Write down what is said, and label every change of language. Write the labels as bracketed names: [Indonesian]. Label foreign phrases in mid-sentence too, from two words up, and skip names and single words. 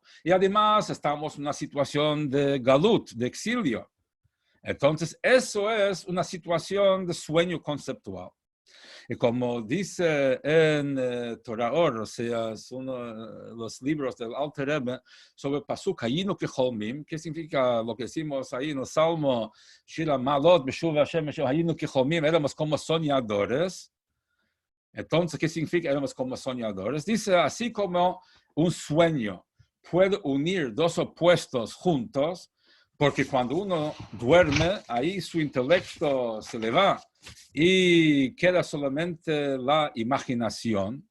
[Spanish] Y además estamos en una situación de galut, de exilio. Entonces, eso es una situación de sueño conceptual. Y como dice en Torah Or, o sea, es uno de los libros del Alter Rebbe sobre [Hebrew] פסוק היינו כחולמים, [Spanish] que significa lo que decimos ahí en el Salmo, [Hebrew] שיר המעלות בשוב השם היינו כחולמים, [Spanish] éramos como soñadores. Entonces, ¿qué significa éramos como soñadores? Dice, así como un sueño puede unir dos opuestos juntos, porque cuando uno duerme, ahí su intelecto se le va y queda solamente la imaginación.